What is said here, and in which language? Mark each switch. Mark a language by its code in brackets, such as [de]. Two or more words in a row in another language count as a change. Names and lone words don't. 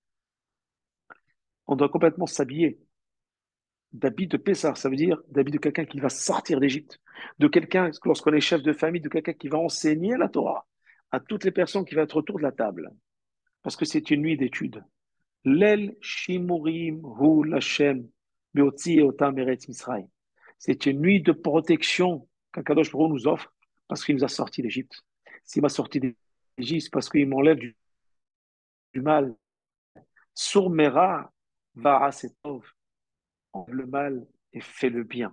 [fr] On doit complètement s'habiller d'habits de Pessah, ça veut dire d'habits de quelqu'un qui va sortir d'Égypte, de quelqu'un, lorsqu'on est chef de famille, de quelqu'un qui va enseigner la Torah à toutes les personnes qui vont être autour de la table, parce que c'est une nuit d'études. [he] ליל שמורים הוא לה' בהוציאו אותם ארץ מצרים. [fr] C'est une nuit de protection qu' [he] הקדוש ברוך הוא [fr] nous offre parce qu'il nous a sortis d'Égypte. S'il m'a sorti d'Égypte, c'est parce qu'il m'enlève du mal. [he] סור מרע ועשה טוב. [fr] Enlève le mal et fait le bien.